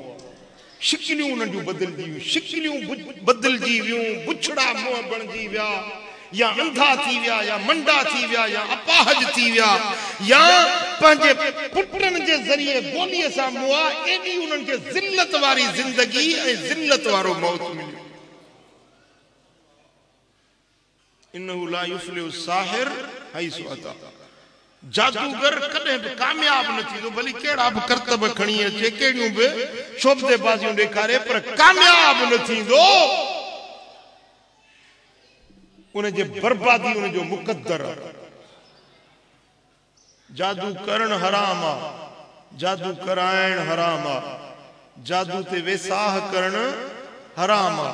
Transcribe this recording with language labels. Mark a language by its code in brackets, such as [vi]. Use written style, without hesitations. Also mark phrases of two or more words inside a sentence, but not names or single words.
[sd] शिकिलियूं उन्हनि जूं बदिलजी वियूं, शिकिलियूं बदिलजी वियूं, बुछड़ा मुंहं बणिजी विया, या अंधा थी विया, या मंडा थी विया, या अपाहज थी विया, या पंहिंजे पुटनि जे ज़रिए गोलीअ सां मुआ। एॾी उन्हनि खे ज़िल्लत वारी ज़िंदगी ऐं ज़िल्लत वारो मौत मिलियो। [ar] إنه لا يفلح الساحر حيث أتى. [sd] जादूगर कॾहिं बि कामयाब न थींदो, भली कहिड़ा बि करतब खणी अचे, कहिड़ियूं बि शोबदेबाज़ियूं ॾेखारे, पर कामयाब न थींदो। उनजे बर्बादी उनजो मुक़द्दर आहे। जादू करण हराम आहे, जादू कराइण हराम आहे, जादू ते वेसाह करण हराम आहे।